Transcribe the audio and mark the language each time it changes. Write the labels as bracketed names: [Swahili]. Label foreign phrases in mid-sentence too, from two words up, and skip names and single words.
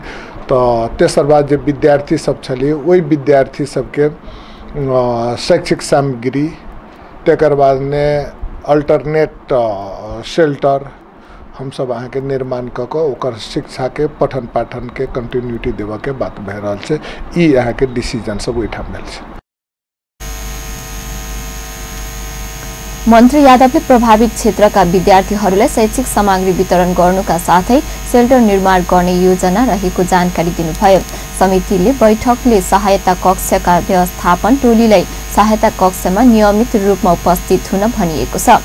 [Maithili] तो तेसर बात जे विद्यार्थी सब छलिए ओहि विद्यार्थी सबके शैक्षिक सामग्री, तकर बाद ने [English] alternate shelter [Maithili] हम सब अहाँ के निर्माण क ओकर शिक्षा के पठन पाठन के कंटिन्यूटी देवा के बात भए रहल छै। ई अहाँ के डिसीजन सब ओइठाम भेल छै। [Nepali] मन्त्री यादवले प्रभावित क्षेत्रका विद्यार्थीहरूलाई शैक्षिक सामग्री वितरण गर्नुका साथै सेल्टर निर्माण गर्ने योजना रहेको जानकारी दिनुभयो। समितिले बैठकले सहायता कक्षका व्यवस्थापन टोलीलाई सहायता कक्षमा नियमित रूपमा उपस्थित हुन भनिएको छ।